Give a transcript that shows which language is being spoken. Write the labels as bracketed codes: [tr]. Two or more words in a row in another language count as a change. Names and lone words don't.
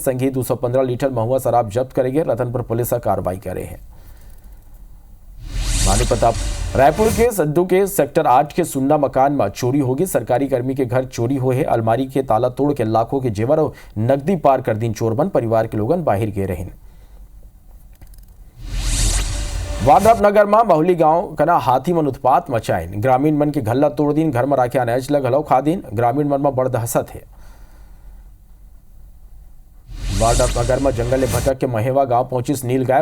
[hne] संगी 215 लीटर महुआ शराब जब्त करे गए। रतनपुर पुलिस का कार्रवाई करे है। भानु प्रताप रायपुर के सद्दू के सेक्टर 8 के सुन्ना मकान में चोरी होगी। सरकारी कर्मी के घर चोरी हुए है। अलमारी के ताला तोड़ के लाखों के जेवर और नकदी पार कर दिन चोरबन। परिवार के लोगन बाहर गए रहे। वाड्रप नगर में महुली गांव कना हाथी मन उत्पात मचाइन। ग्रामीण मन के घल्ला तोड़ दिन घर में राखे अनाज लग घलो खा दिन। ग्रामीण मन में बड़ दहशत है। वाड्रप नगर में जंगल भटक के महेवा गांव पहुंची नील गाय।